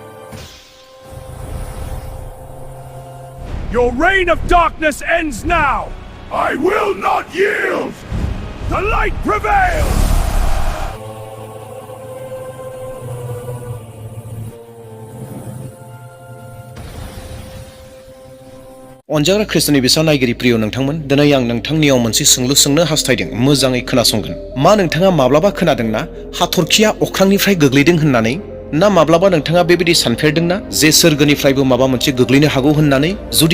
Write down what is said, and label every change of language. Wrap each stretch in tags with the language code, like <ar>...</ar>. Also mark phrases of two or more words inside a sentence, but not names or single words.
<en>Your reign of darkness ends now! I will not yield! The light prevails!</en> <brx>अनजाग्रा ख्रिस्टनि बिसा नायगिरि प्रिय नोंथांमोन दिनै आं नोंथांनियाव मोनसे सोंलु सोंनो हास्थायदों मोजाङै खोनासंगोन मा नोंथाङा माब्लाबा खोनादोंना हाथरखिया अख्रांनिफ्राय गोग्लैदों होननानै ना माब्लाबा नोंथाङा बेबायदि सानफेरदोंना जे सोरगोनिफ्रायबो माबा मोनसे गोग्लैनो हागौ होननानै जुदि</brx>